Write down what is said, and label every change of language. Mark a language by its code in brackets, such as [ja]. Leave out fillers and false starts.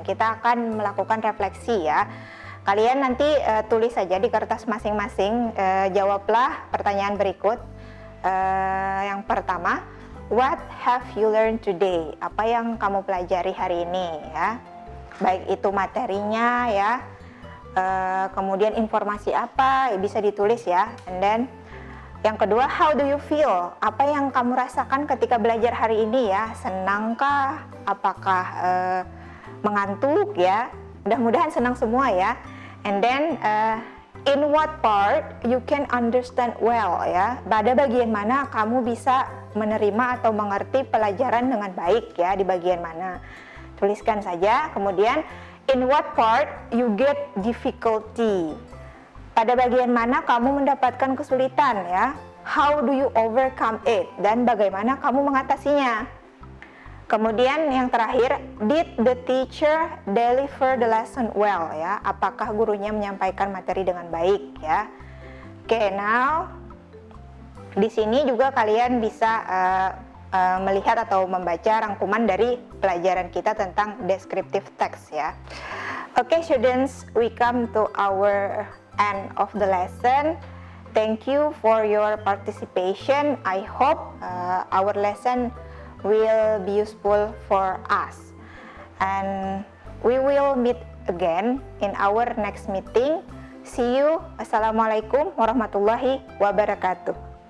[id] Kita akan melakukan refleksi ya. Kalian nanti tulis saja di kertas masing-masing, jawablah pertanyaan berikut. Yang pertama, [en] what have you learned today? [id] Apa yang kamu pelajari hari ini ya? Baik itu materinya ya, kemudian informasi apa bisa ditulis ya. [en] And then [id] yang kedua, [en] how do you feel? [id] Apa yang kamu rasakan ketika belajar hari ini ya? Senangkah? Apakah mengantuk ya? Mudah-mudahan senang semua ya. [en] And then in what part you can understand well ya? [id] Pada bagian mana kamu bisa menerima atau mengerti pelajaran dengan baik ya? Di bagian mana? Tuliskan saja. Kemudian [en] in what part you get difficulty? [id] Pada bagian mana kamu mendapatkan kesulitan ya? [en] How do you overcome it? [id] Dan bagaimana kamu mengatasinya? Kemudian yang terakhir, [en] did the teacher deliver the lesson well [id] ya? Apakah gurunya menyampaikan materi dengan baik ya? Oke, now di sini juga kalian bisa melihat atau membaca rangkuman dari pelajaran kita tentang descriptive text ya. [en] Oke, students, we come to our end of the lesson. Thank you for your participation. I hope our lesson will be useful for us, and we will meet again in our next meeting. See you. Assalamualaikum warahmatullahi wabarakatuh.